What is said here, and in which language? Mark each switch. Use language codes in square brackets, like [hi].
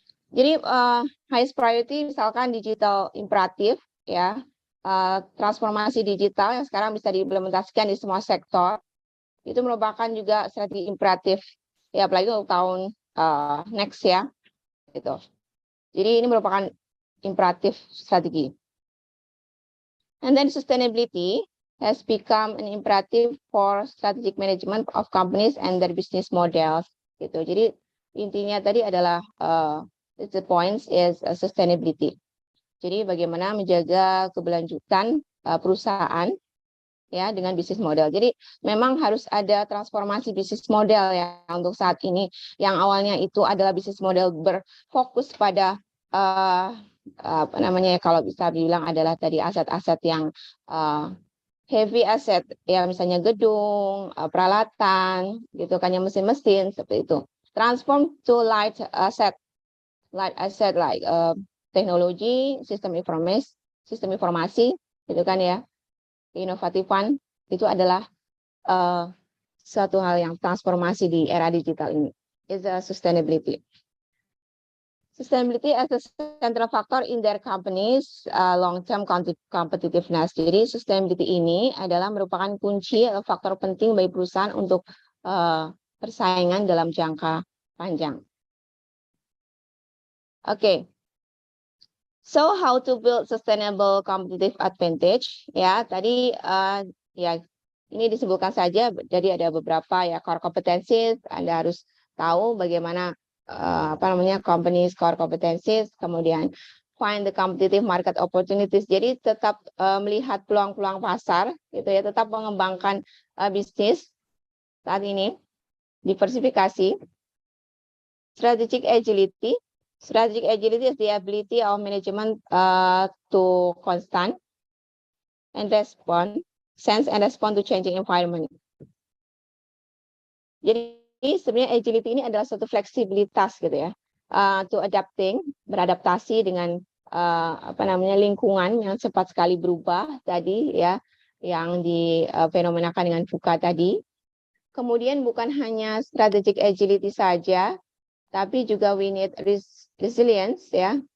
[id] Jadi highest priority misalkan digital imperatif ya. Transformasi digital yang sekarang bisa diimplementasikan di semua sektor. Itu merupakan juga strategi imperatif ya, apalagi untuk tahun next ya gitu. Jadi ini merupakan imperatif strategi. [en] And then sustainability has become an imperative for strategic management of companies and their business models gitu. [id] Jadi intinya tadi adalah [en] the points is sustainability. [id] Jadi bagaimana menjaga keberlanjutan perusahaan ya dengan bisnis model. Jadi memang harus ada transformasi bisnis model ya untuk saat ini. Yang awalnya itu adalah bisnis model berfokus pada apa namanya ya, kalau bisa dibilang adalah tadi aset-aset yang heavy asset ya, misalnya gedung, peralatan gitu kan, yang mesin-mesin seperti itu. [en] Transform to light asset like [id] teknologi, sistem informasi gitu kan ya. Inovatifan itu adalah suatu hal yang transformasi di era digital ini. [en] Is sustainability. Sustainability as a central factor in their companies long-term competitiveness. [id] Jadi sustainability ini adalah merupakan kunci atau faktor penting bagi perusahaan untuk persaingan dalam jangka panjang. Oke. [en] So how to build sustainable competitive advantage? [id] Ya, tadi ya ini disebutkan saja. Jadi ada beberapa ya core competencies. Anda harus tahu bagaimana apa namanya company's core competencies. [en] Kemudian find the competitive market opportunities. [id] Jadi tetap melihat peluang-peluang pasar, gitu ya. Tetap mengembangkan bisnis saat ini. [en] Diversifikasi. Strategic agility. Strategic agility is the ability of management to constant and respond, sense and respond to changing environment. [id] Jadi sebenarnya agility ini adalah suatu fleksibilitas gitu ya, [en] to adapting, [id] beradaptasi dengan apa namanya lingkungan yang cepat sekali berubah tadi ya, yang difenomenakan dengan VUCA tadi. Kemudian bukan hanya strategic agility saja, tapi juga [en] we need resilience [id] ya.